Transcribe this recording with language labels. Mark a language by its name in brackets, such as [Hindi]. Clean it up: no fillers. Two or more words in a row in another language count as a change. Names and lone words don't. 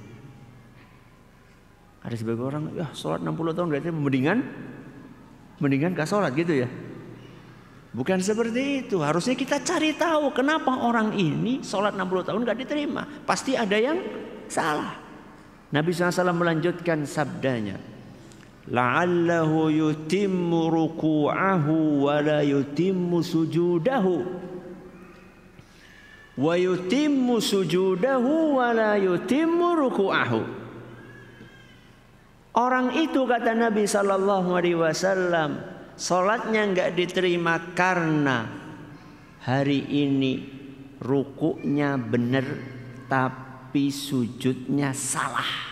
[Indonesian] Ada sebagian orang, ya sholat 60 tahun berarti mendingan gak sholat gitu ya. Bukan seperti itu. Harusnya kita cari tahu kenapa orang ini sholat 60 tahun gak diterima. Pasti ada yang salah. Nabi SAW melanjutkan sabdanya, [Arabic] لعله يتم ركوعه ولا يتم سجوده ويتم سجوده ولا يتم ركوعه. [Indonesian] Orang itu, kata Nabi SAW, sholatnya enggak diterima karena hari ini rukuknya benar tapi sujudnya salah.